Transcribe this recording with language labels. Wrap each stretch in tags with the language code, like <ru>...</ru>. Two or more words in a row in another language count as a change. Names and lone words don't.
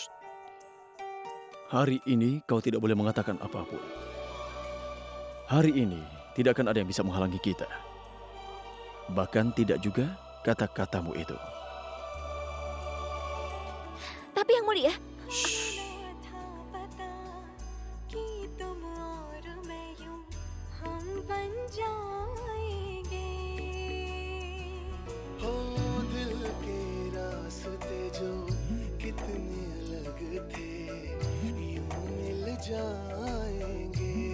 <id>Hari ini kau tidak boleh mengatakan apapun. Hari ini tidak akan ada yang bisa menghalangi kita. Bahkan tidak juga kata-katamu itu. tapi Yang Mulia, Shh.</id> <hi>हो दिल के रास्ते जो कितने अलग थे यूं मिल जाएंगे</hi>